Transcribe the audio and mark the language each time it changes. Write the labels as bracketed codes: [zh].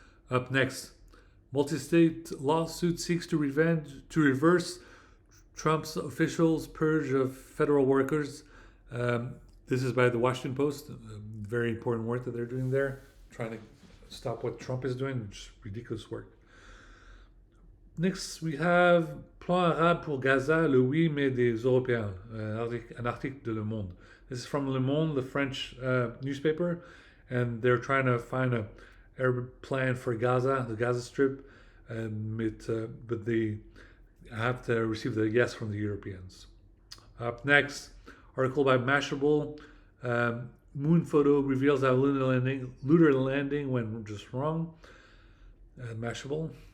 [en] Up next, multi-state lawsuit seeks to reverse Trump's officials' purge of federal workers. This is by the Washington Post. Very important work that they're doing there, trying to stop what Trump is doing, which is ridiculous work. Next, we have [fr] Plan arabe pour Gaza, le oui mais des Européens, an article de Le Monde. [en] This is from Le Monde, the French newspaper, and they're trying to find a Arab plan for Gaza, the Gaza Strip, but they have to receive the yes from the Europeans. Up next, article by Mashable. Moon photo reveals how lunar landing went just wrong. Mashable.